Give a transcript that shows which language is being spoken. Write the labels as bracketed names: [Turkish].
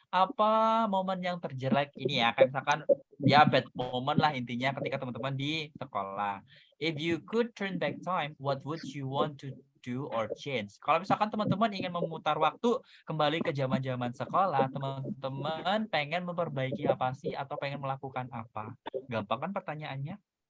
[Indonesian] Apa momen yang terjelek ini ya? Kayak misalkan ya bad moment lah intinya ketika teman-teman di sekolah. [English] If you could turn back time, what would you want to do or change? [Indonesian] Kalau misalkan teman-teman ingin memutar waktu kembali ke zaman-zaman sekolah, teman-teman pengen memperbaiki apa sih atau pengen melakukan apa? Gampang kan pertanyaannya?